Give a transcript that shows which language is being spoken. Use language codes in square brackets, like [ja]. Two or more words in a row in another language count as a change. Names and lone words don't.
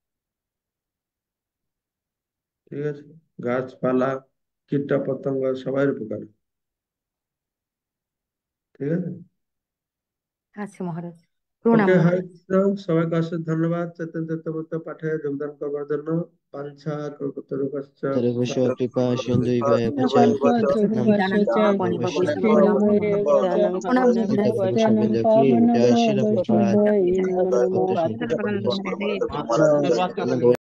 [bn] ঠিক আছে, গাছপালা কীট পতঙ্গ সবাই উপকার হবে। ঠিক আছে। আচ্ছা মহারাজ, প্রণাম ওকে, হরে মহারাজ। কৃষ্ণ। সবাইকে অশেষ ধন্যবাদ চৈতন্য চৈতন্য পাঠে যোগদান করবার জন্য। [sa] বাঞ্ছা কল্পতরুশ্চ তরুভুষ কৃপা কৃপা সিন্ধুইব এব চ পতিতানাং পতিতানাং পাবনেভ্যো পাবনেভ্যশ্চ বৈষ্ণবেভ্যো নমো নমো। [bn] প্রণাম বিন্দু কি জয় শিল প্রভুপাদ। নমো হরে কৃষ্ণ। নমঃ। হরে কৃষ্ণ।